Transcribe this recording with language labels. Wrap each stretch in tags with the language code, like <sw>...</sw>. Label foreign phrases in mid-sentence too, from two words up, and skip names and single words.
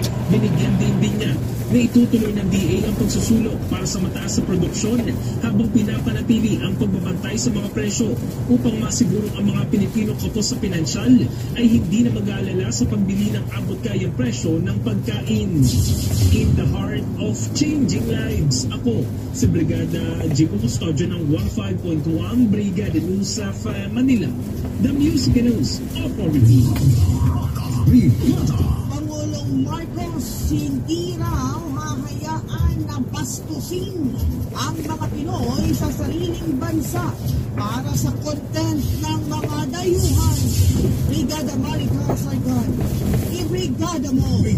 <tl>Binigyan din niya na itutuloy ng DA ang pagsusulong para sa mataas sa produksyon habang pinapanatili ang pagbabantay sa mga presyo upang masiguro ang mga Pilipino kapos sa pinansyal ay hindi na mag-aalala sa pagbili ng abot-kayang presyo ng pagkain.</tl> <en>In the heart of changing lives,</en> <tl>ako si Brigada Jico Custodio ng 15.1 Brigada News of Manila,</tl> <en>the Music and News Authority.</en> <tl>Pangulong Marcos hindi raw hahayaan na bastusin ang mga Pinoy sa sariling bansa para sa content ng mga dayuhan. Brigada Maricar Sargon, ibrigada mo!</tl>